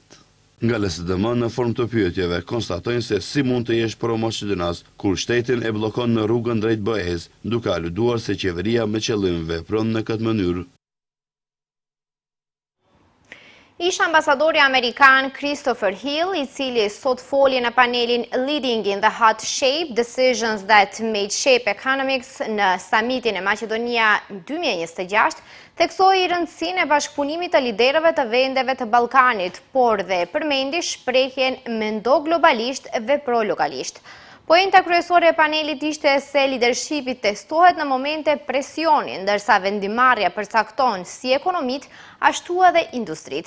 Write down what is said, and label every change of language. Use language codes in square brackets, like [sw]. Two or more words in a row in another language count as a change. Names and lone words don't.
[sq] Nga LSDM në formë të pyetjeve konstatojnë se si mund të jesh pro-maqedonas kur shtetin e bllokon në rrugën drejt BE-s, duke aluduar se qeveria me qëllim vepron në këtë mënyrë. Ish ambasadori amerikan Christopher Hill, i cili sot foli në panelin Leading in the Hot Shape, Decisions that Made Shape Economics në summitin e Maqedonia 2026, theksoi rëndësinë e bashkëpunimit të liderëve të vendeve të Ballkanit, por dhe përmendi shprehjen mendo globalisht, vepro lokalisht. Poenta kryesore e panelit ishte se leadershipi testohet në momente presioni, ndërsa vendimarrja përcakton si ekonomit, ashtu edhe industrit.